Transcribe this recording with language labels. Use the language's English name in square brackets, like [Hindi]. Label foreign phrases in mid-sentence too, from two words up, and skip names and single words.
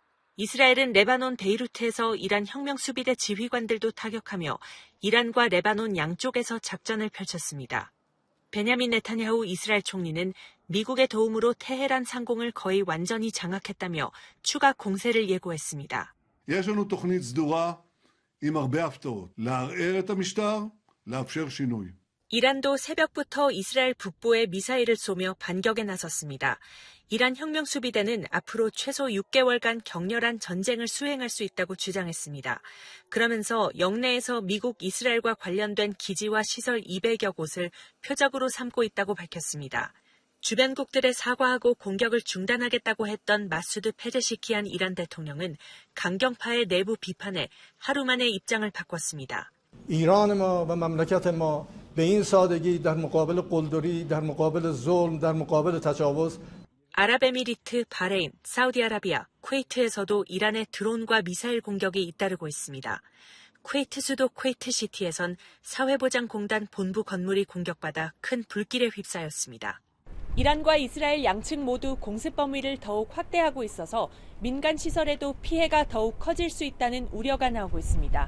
[Korean] 이스라엘은 레바논 베이루트에서 이란 혁명수비대 지휘관들도 타격하며 이란과 레바논 양쪽에서 작전을 펼쳤습니다. 베냐민 네타냐후 이스라엘 총리는 미국의 도움으로 테헤란 상공을 거의 완전히 장악했다며 추가 공세를 예고했습니다. [Hebrew] יש לנו תוכנית סדורה עם הרבה הפתעות. לערער את המשטר, לאפשר שינוי. [Korean] 이란도 새벽부터 이스라엘 북부에 미사일을 쏘며 반격에 나섰습니다. 이란 혁명수비대는 앞으로 최소 6개월간 격렬한 전쟁을 수행할 수 있다고 주장했습니다. 그러면서 영내에서 미국, 이스라엘과 관련된 기지와 시설 200여 곳을 표적으로 삼고 있다고 밝혔습니다. 주변국들에 사과하고 공격을 중단하겠다고 했던 마수드 페제시키안 이란 대통령은 강경파의 내부 비판에 하루 만에 입장을 바꿨습니다. [Persian] ایران ما و مملکت ما به این سادگی در مقابل قلدری، در مقابل ظلم، در مقابل تجاوز [Korean] 아랍에미리트, 바레인, 사우디아라비아, 쿠웨이트에서도 이란의 드론과 미사일 공격이 잇따르고 있습니다. 쿠웨이트 수도 쿠웨이트시티에선 사회보장공단 본부 건물이 공격받아 큰 불길에 휩싸였습니다. 이란과 이스라엘 양측 모두 공습 범위를 더욱 확대하고 있어서 민간 시설에도 피해가 더욱 커질 수 있다는 우려가 나오고 있습니다.